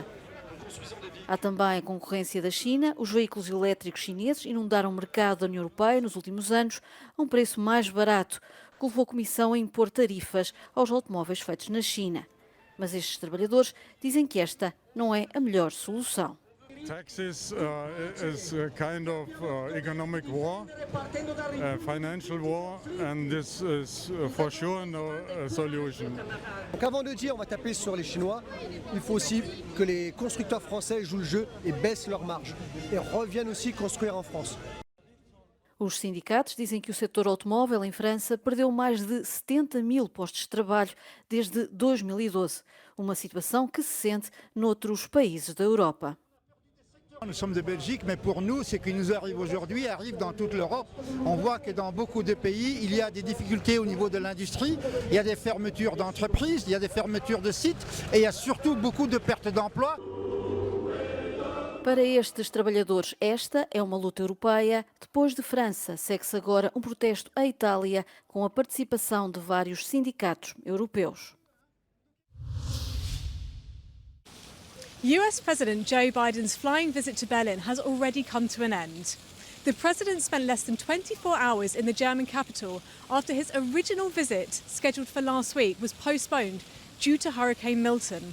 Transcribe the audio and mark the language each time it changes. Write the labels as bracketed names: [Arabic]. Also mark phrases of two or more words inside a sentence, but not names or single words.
[Portuguese] Há também a concorrência da China. Os veículos elétricos chineses inundaram o mercado da União Europeia nos últimos anos a um preço mais barato, que levou a Comissão a impor tarifas aos automóveis feitos na China. Mas estes trabalhadores dizem que esta não é a melhor solução. [English] Taxes is a kind of economic war, financial war, and this is for sure no solution. [French] Donc avant de dire on va taper sur les Chinois, il faut aussi que les constructeurs français jouent le jeu et baissent leurs marges et reviennent aussi construire en France. [Portuguese] Os sindicatos dizem que o setor automóvel em França perdeu mais de 70 mil postos de trabalho desde 2012, uma situação que se sente noutros países da Europa. [French] Nous sommes de Belgique, mais pour nous, ce qui nous arrive aujourd'hui arrive dans toute l'Europe. On voit que dans beaucoup de pays, il y a des difficultés au niveau de l'industrie, il y a des fermetures d'entreprises, il y a des fermetures de sites et il y a surtout beaucoup de pertes d'emplois. [Portuguese] Para estes trabalhadores, esta é uma luta europeia. Depois de França, segue-se agora um protesto à Itália com a participação de vários sindicatos europeus. [English] US President Joe Biden's flying visit to Berlin has already come to an end. The president spent less than 24 hours in the German capital after his original visit, scheduled for last week, was postponed due to Hurricane Milton.